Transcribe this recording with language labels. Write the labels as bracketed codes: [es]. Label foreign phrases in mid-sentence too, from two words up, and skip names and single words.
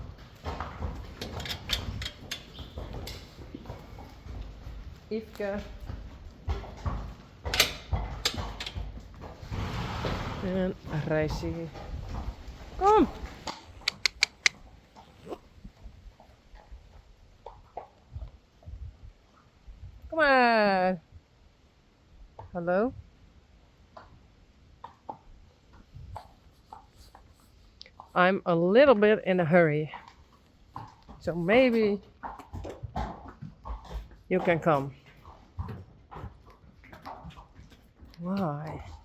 [nl] Yveske. En Risey. Kom! Kom maar! Hallo? [en] I'm a little bit in a hurry. So maybe you can come. Why?